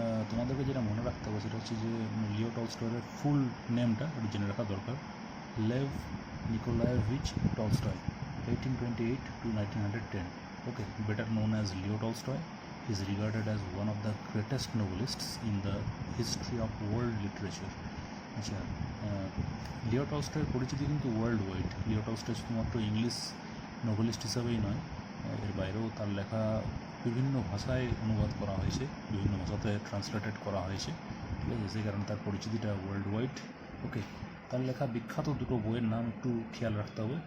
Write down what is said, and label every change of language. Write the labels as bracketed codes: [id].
[bn] তোমাদেরকে যেটা মনে রাখতে হবে সেটা হচ্ছে যে লিও টলস্টয়ের ফুল নেমটা একটু জেনে রাখা দরকার। Lev Nikolayevich Tolstoy, 1828 to 1910. [en] Better known as Leo Tolstoy. He is regarded as one of the greatest novelists in the history of world literature. [bn] আচ্ছা, লিও টলস্টয়ের পরিচিতি কিন্তু ওয়ার্ল্ড ওয়াইড। লিও টলস্টয় শুধুমাত্র ইংলিশ নোভেলিস্ট হিসাবেই নয়, এর বাইরেও তার লেখা বিভিন্ন ভাষায় অনুবাদ করা হয়েছে, বিভিন্ন ভাষাতে ট্রান্সলেটেড করা হয়েছে, ঠিক আছে। সেই কারণে তার পরিচিতিটা ওয়ার্ল্ড ওয়াইড। তার লেখা বিখ্যাত দুটো বইয়ের নাম একটু খেয়াল রাখতে হবে।